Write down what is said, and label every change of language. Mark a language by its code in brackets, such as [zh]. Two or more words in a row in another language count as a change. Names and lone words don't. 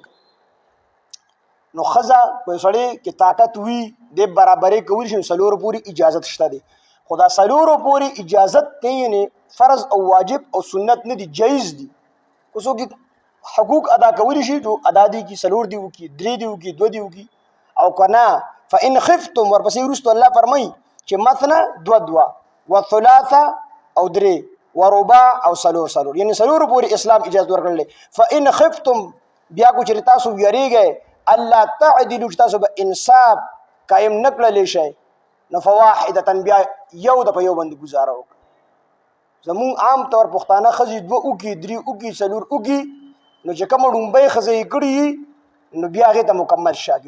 [ps] نو ښځه په سړی کې طاقت وي، د برابرۍ کولی شي، نو څلورو پورې اجازت شته دی. خو دا څلورو پورې اجازت دی، یعنې فرض او واجب او سنت نه دي، جایز دي. که څوک حقوق ادا کولی شي نو ادا دي کړي، څلور دي وکړي، درې دي وکړي، دوه دي وکړي. او که نه [ar] فإن خفتم، [ps] ورپسې وروسته الله فرمایي چې مثنه دوه دوه، وثلاثه او درې، ورباع او څلور څلور، یعنې څلورو پورې اسلام اجازت ورکړلی. [ar] فإن خفتم، [ps] بیا کو چېرې تاسو ویریږئ الله تعدلو، چې تاسو به انصاف قایم نه کړلی شئ، نو فواحدة، بیا یو د په یو باندې ګزاره وکړه. زمونږ عام طور پښتانه ښځې دوه وکړي، درې وکړي، څلور وکړي، نو چې کومه ډومبۍ ښځه یې کړي نو بیا هغې ته مکمل شاګي.